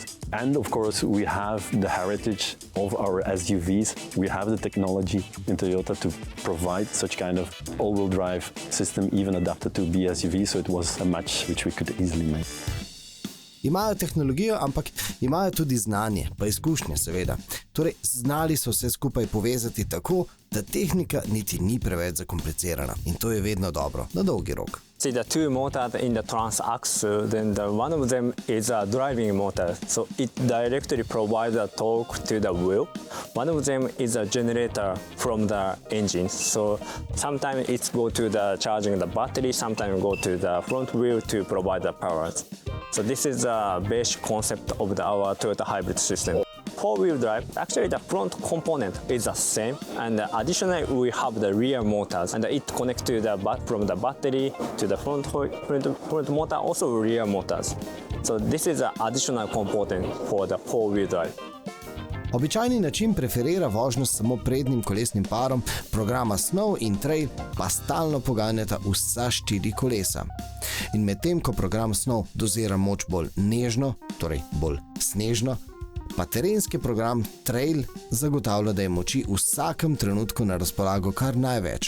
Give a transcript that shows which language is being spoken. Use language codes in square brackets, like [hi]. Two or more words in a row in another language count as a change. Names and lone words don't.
[en] And of course, we have the heritage of our SUVs. We have the technology in Toyota to provide such kind of all-wheel drive system, even adapted to BSUV, so it was a match which we could easily make. [sl] Imajo tehnologijo, ampak imajo tudi znanje, pa izkušnje seveda. Torej, znali so vse skupaj povezati tako, da tehnika niti ni preveč zakomplicirana. In to je vedno dobro, na dolgi rok. [en] See the two motors in the transaxle, then one of them is a driving motor, so it directly provides a torque to the wheel. One of them is a generator from the engine, so sometimes it's go to the charging the battery, sometimes go to the front wheel to provide the power. So this is the basic concept of our Toyota hybrid system. Four-wheel drive, actually the front component is the same, and additionally we have the rear motors, and it connects to from the battery to the front motor, also rear motors. So this is an additional component for the four-wheel drive. [sl] Običajni način preferira vožnjo s samo prednjim kolesnim parom, programa Snow in Trail pa stalno poganjata vsa 4 kolesa. In medtem ko program Snow dozira moč bolj nežno, torej bolj snežno, pa terenski program Trail zagotavlja, da je moči v vsakem trenutku na razpolago kar največ.